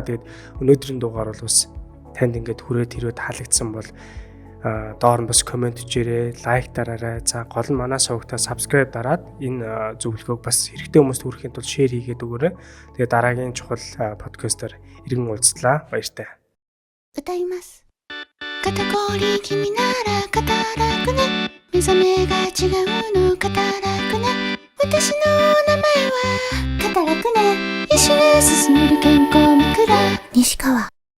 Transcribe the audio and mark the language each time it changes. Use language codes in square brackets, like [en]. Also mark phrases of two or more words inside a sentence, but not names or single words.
[mn] Тэгээд өнөөдрийн дугаар бол бас танд ингээд хүрээд хэрвээ таалагдсан бол доор нь бас комент хийгээрэй, лайк дараарай. За гол нь манай сувгтаа subscribe дараад энэ зөвлөгөөг бас хэрэгтэй хүмүүст хүрэхэд бол share хийгээд өгөөрэй. Тэгээд дараагийн чухал подкастаар иргэн уулзлаа. Баяртай. [ja] 歌います。肩こり気味なら肩楽ね。目覚めが違うの肩楽ね。私の名前は肩楽ね。一緒に進める健康枕西川